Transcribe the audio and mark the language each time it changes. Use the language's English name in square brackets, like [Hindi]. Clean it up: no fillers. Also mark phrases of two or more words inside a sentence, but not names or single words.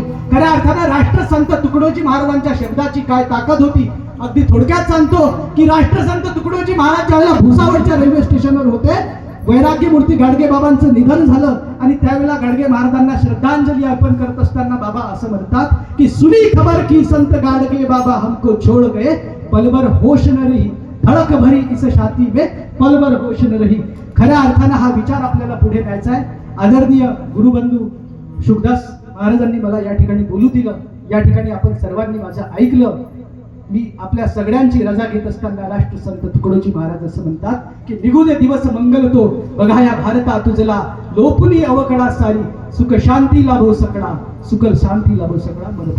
[Marathi] खऱ्या अर्थानं राष्ट्रसंत तुकडोजी महाराजांच्या शब्दाची काय ताकद होती. अगदी थोडक्यात सांगतो की राष्ट्रसंत तुकडोजी महाराज ज्यावेळेला भुसावळच्या रेल्वे स्टेशनवर होते, वैराग्य मूर्ती गाडगे बाबांचं निधन झालं आणि त्यावेळेला गाडगे महाराजांना श्रद्धांजली अर्पण करत असताना बाबा असं म्हणतात की [Hindi] सुनी खबर की संत गाडगे बाबा हमको छोड़ गए, पलभर होश न रही, धड़क भरी इस छाती में पलभर होश न रही. [Marathi] खऱ्या अर्थानं हा विचार आपल्याला पुढे न्यायचा आहे. आदरणीय गुरुबंधू शुभदास महाराजांनी मला या ठिकाणी बोलू दिलं. या ठिकाणी आपण सर्वांनी माझं ऐकलं. मी आपल्या सगळ्यांची रजा घेत असताना राष्ट्रसंत तुकडोजी महाराज असं म्हणतात की निघू दे दिवस मंगल तो, बघा या भारता तुझला लोपुनी अवकडा सारी, सुख शांती लाभो सकळा, सुख शांती लाभो सकळा.